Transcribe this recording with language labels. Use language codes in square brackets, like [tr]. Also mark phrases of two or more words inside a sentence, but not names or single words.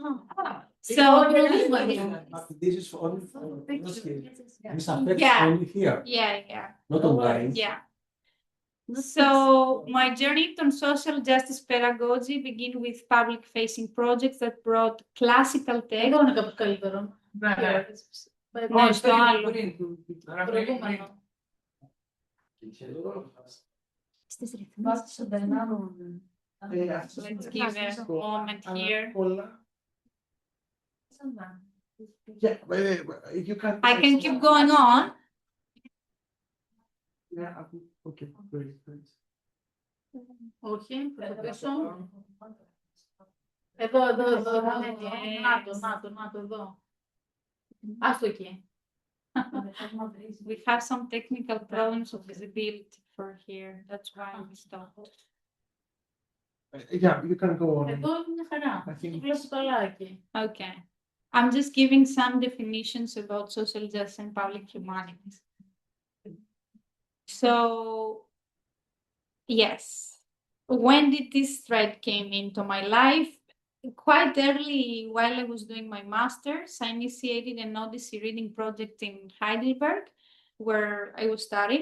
[en] So This is only for this affects Yeah. only here, yeah. not online. Yeah. So my journey on social justice pedagogy began with public-facing projects that brought classical text. [el] Εδώ είναι κάπως καλύτερο. Ναι, στο άλλο. Προηγούμενο. [en] Let's give a moment here. Yeah, you can. I can keep going on. Yeah, okay, great. [el] Όχι, πίσω. Εδώ. Να το, εδώ. Άστο εκεί. [en] We have some technical problems of visibility for here. That's why we stopped. Yeah, you can go on. [el] Εδώ είναι μια χαρά. [en] I think- [el] Βλέπω καλά εκεί. [en] Okay. I'm just giving some definitions about social justice and public humanities. So, yes, when did this thread came into my life? Quite early, while I was doing my master's, I initiated an Odyssey reading project in Heidelberg, where I was studying.